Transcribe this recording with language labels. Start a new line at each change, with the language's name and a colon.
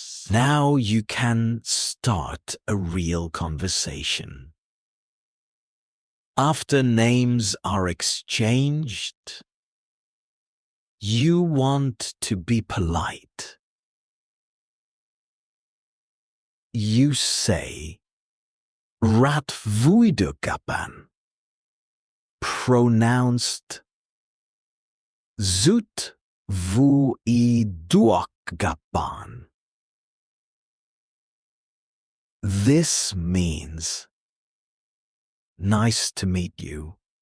English: Now you can start a real conversation. After names are exchanged, you want to be polite. You say,
Vietnamese: Rat vui được gặp bạn.
English: Pronounced
Vietnamese: Zut vui được gặp bạn.
English: This means nice to meet you.